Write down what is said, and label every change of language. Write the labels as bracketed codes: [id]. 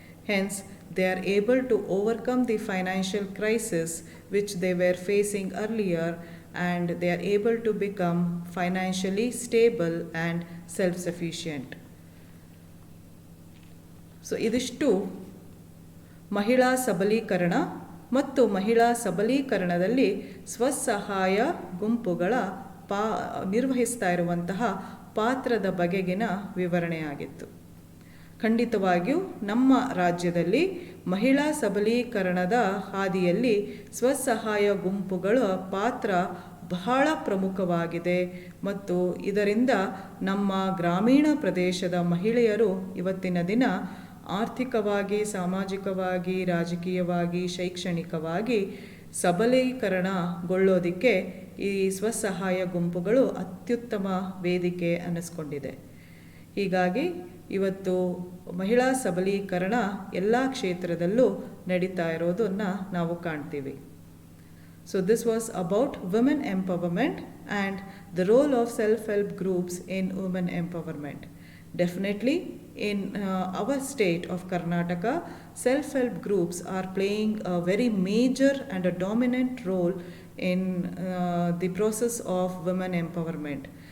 [en] Hence, they are able to overcome the financial crisis which they were facing earlier, and they are able to become financially stable and self-sufficient. [kn] So, ಇದಿಷ್ಟು ಮಹಿಳಾ ಸಬಲೀಕರಣ ಮತ್ತು ಮಹಿಳಾ ಸಬಲೀಕರಣದಲ್ಲಿ ಸ್ವಸಹಾಯ ಗುಂಪುಗಳ ನಿರ್ವಹಿಸ್ತಾ ಇರುವಂತಹ ಪಾತ್ರದ ಬಗೆಗಿನ ವಿವರಣೆಯಾಗಿತ್ತು. ಖಂಡಿತವಾಗಿಯೂ ನಮ್ಮ ರಾಜ್ಯದಲ್ಲಿ ಮಹಿಳಾ ಸಬಲೀಕರಣದ ಹಾದಿಯಲ್ಲಿ ಸ್ವಸಹಾಯ ಗುಂಪುಗಳ ಪಾತ್ರ ಬಹಳ ಪ್ರಮುಖವಾಗಿದೆ ಮತ್ತು ಇದರಿಂದ ನಮ್ಮ ಗ್ರಾಮೀಣ ಪ್ರದೇಶದ ಮಹಿಳೆಯರು ಇವತ್ತಿನ ದಿನ ಆರ್ಥಿಕವಾಗಿ, ಸಾಮಾಜಿಕವಾಗಿ, ರಾಜಕೀಯವಾಗಿ, ಶೈಕ್ಷಣಿಕವಾಗಿ ಸಬಲೀಕರಣಗೊಳ್ಳೋದಕ್ಕೆ ಈ ಸ್ವಸಹಾಯ ಗುಂಪುಗಳು ಅತ್ಯುತ್ತಮ ವೇದಿಕೆ ಅನ್ನಿಸ್ಕೊಂಡಿದೆ. ಹೀಗಾಗಿ ಇವತ್ತು ಮಹಿಳಾ ಸಬಲೀಕರಣ ಎಲ್ಲ ಕ್ಷೇತ್ರದಲ್ಲೂ ನಡೀತಾ ಇರೋದನ್ನು ನಾವು ಕಾಣ್ತೀವಿ. [en] So this was about women empowerment and the role of self-help groups in women empowerment. Definitely in our state of Karnataka, self-help groups are playing a very major and a dominant role in the process of women empowerment.